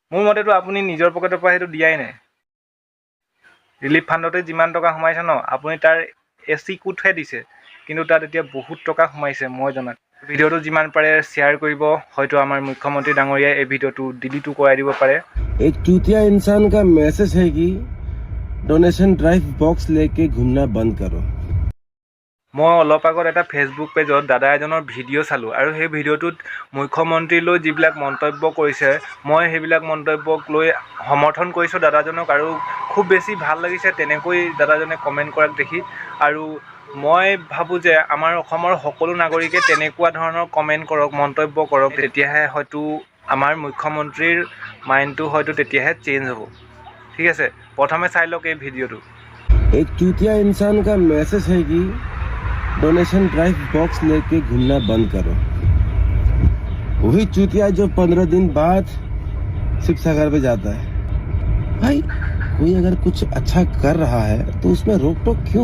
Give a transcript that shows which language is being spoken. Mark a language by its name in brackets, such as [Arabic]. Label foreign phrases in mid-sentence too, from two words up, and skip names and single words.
[Assamese] মোৰ মতেতো আপুনি নিজৰ পকেটৰ পৰা সেইটো দিয়াই নাই। ৰিলিফ ফাণ্ডতে যিমান টকা সোমাইছে ন, আপুনি তাৰ এচি কোটহে দিছে, কিন্তু তাত এতিয়া বহুত টকা সোমাইছে মই জনাত। ভিডিঅ'টো যিমান পাৰে শ্বেয়াৰ কৰিব, হয়তো আমাৰ মুখ্যমন্ত্ৰী ডাঙৰীয়াই এই ভিডিঅ'টো ডিলিটো কৰাই দিব পাৰে। [Hindi] एक चूतिया इंसान का मैसेज है कि [English] donation drive box [Hindi] लेके घूमना बंद करो। [Assamese] মই অলপ আগত এটা ফেচবুক পেজত দাদা এজনৰ ভিডিঅ' চালোঁ, আৰু সেই ভিডিঅ'টোত মুখ্যমন্ত্ৰীলৈ যিবিলাক মন্তব্য কৰিছে, মই সেইবিলাক মন্তব্যক লৈ সমৰ্থন কৰিছোঁ দাদাজনক, আৰু খুব বেছি ভাল লাগিছে তেনেকৈ দাদাজনে কমেণ্ট কৰাক দেখি। আৰু মই ভাবোঁ যে আমাৰ অসমৰ সকলো নাগৰিকে তেনেকুৱা ধৰণৰ কমেণ্ট কৰক, মন্তব্য কৰক, তেতিয়াহে হয়তো আমাৰ মুখ্যমন্ত্ৰীৰ মাইণ্ডটো হয়তো তেতিয়াহে চেঞ্জ হ'ব। ঠিক আছে, প্ৰথমে চাই লওক এই ভিডিঅ'টো। [Hindi] एक चूतिया इंसान का मैसेज है कि [English] donation drive box [Hindi] लेके घूमना बंद करो। वही चूतिया जो 15 दिन बाद शिव सागर पे जाता है। भाई कोई अगर कुछ अच्छा कर रहा है तो उसमें रोक टोक क्यों?